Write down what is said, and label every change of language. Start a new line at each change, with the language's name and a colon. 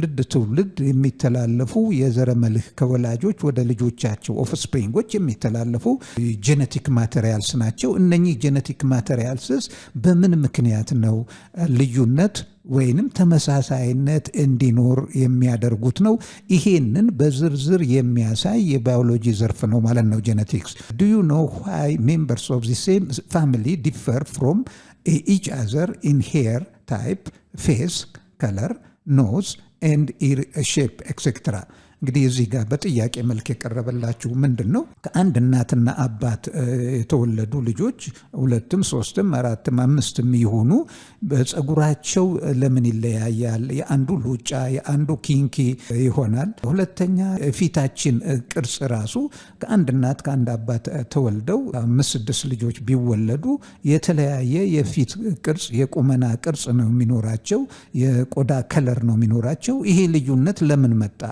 Amharic: ትውልድ የሚተላለፉ የዘረመልክ ከወላጆች ወደ ልጆቻቸው ኦፍስፕሪንጎች የሚተላለፉ ጄኔቲክ ማቴሪያልስ ናቸው። እነኚህ ጄኔቲክ ማቴሪያልስ በምን ምክንያት ነው ልዩነት ወይንም ተመሳሳይነት እንዲኖር የሚያደርጉት ነው? ይሄንን በዝርዝር የሚያሳይ የባዮሎጂ ዘርፍ ነው ማለት ነው ጄኔቲክስ።
English: do you know why members of the same family differ from each other in hair type, face, color, nose and ear shape etc.
Amharic: እንግዲህ እዚህ ጋር በጥያቄ መልክ የቀረበላችሁ ምንድን ነው? ከአንድ እናትና አባት የተወለዱ ልጆች ሁለትም ሶስትም አራትም አምስትም ይሆኑ በፀጉራቸው ለምን ይለያያል? የአንዱ ሉጫ የአንዱ ኪንኪ ይሆናል። ሁለተኛ ፊታችን ቅርጽ ራሱ ከአንድ እናት ከአንድ አባት ተወልደው 5-6 ልጆች ቢወለዱ የተለያየ የፊት ቅርጽ የቁመና ቅርጽ ነው የሚኖራቸው፣ የቆዳ ከለር ነው የሚኖራቸው። ይሄ ልዩነት ለምን መጣ?